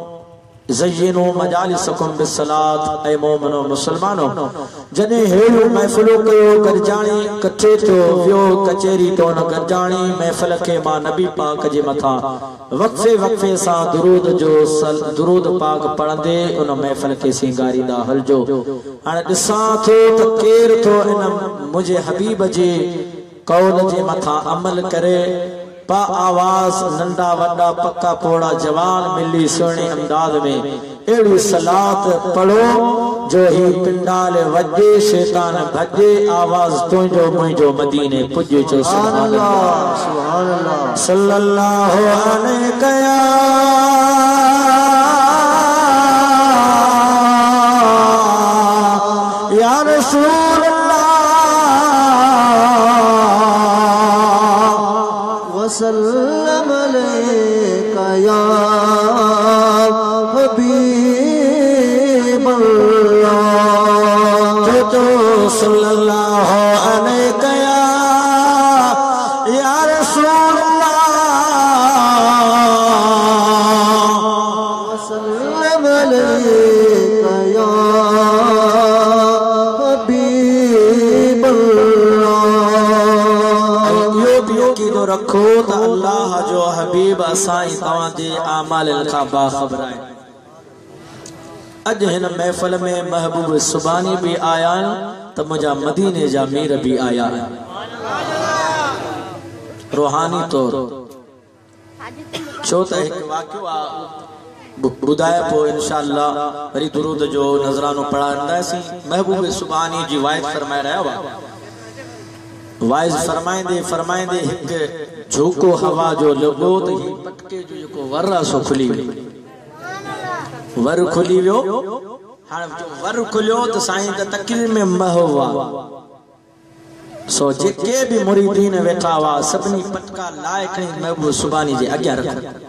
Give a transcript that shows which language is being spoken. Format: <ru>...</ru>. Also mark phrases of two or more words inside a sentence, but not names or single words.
<ar>زينوا مجالسكم بالصلاة,</ar> <sd>ऐ मोमिनो मुसलमानो, जॾहिं हेड़ियूं महफ़िलूं कयो गॾिजाणी कठे थियो वियो कचेरी तो न गॾिजाणी महफ़िल खे मां नबी पाक जे मथां वक़फ़े वक़फ़े सां दुरूद पाक पढ़ंदे उन महफ़िल खे सिंगारींदा हलजो। हाणे ॾिसां थो त केरु थो इन मुंहिंजे हबीब जे कौल जे मथां अमल करे। पा आवाज नंढा वड्डा पक्का पोड़ा जवान मिली सुहिणे अंदाज में अहिड़ी सलात पढ़ो जो ही पिंडाल वजे शैतान भजे, आवाज तुंहिंजो मुंहिंजो मदीने पुॼे चो</sd> <ar>سبحان الله سبحان الله صلى الله عليه يا رسول وسلم عليك يا حبيب الله. تو صلى الله عليك يا رسول وسلم عليك يا حبيب अल्लाह।</ar> <sd>रखो त अल्लाह जो हबीब असाई तवां जे आमाल खां बाखबर आहे। अज हिन महफिल में महबूब सुबानी भी आया त मुंहिंजा मदीने जा मीर भी आया रूहानी तौर। छो त हिकु वाक़ियो ॿुधाए पोइ इंशाअल्लाह वरी दुरूद जो नज़रानो पढ़ाईंदासीं। महबूब सुबानी जी वाइज फरमाए रहिया हुआ, वाइज फरमाइंदे एक झोको हवा जो लॻो त ही पटके जो जेको वर सो खुली वियो, वर खुली वियो। हाणे जो वर खुलियो त साईं त तकरीर में महवा सो जेके भी मुरीदीन वेठा हुआ सभिनी पटका लाए खणी महबूब सुबानी जे अॻियां रखिया।</sd>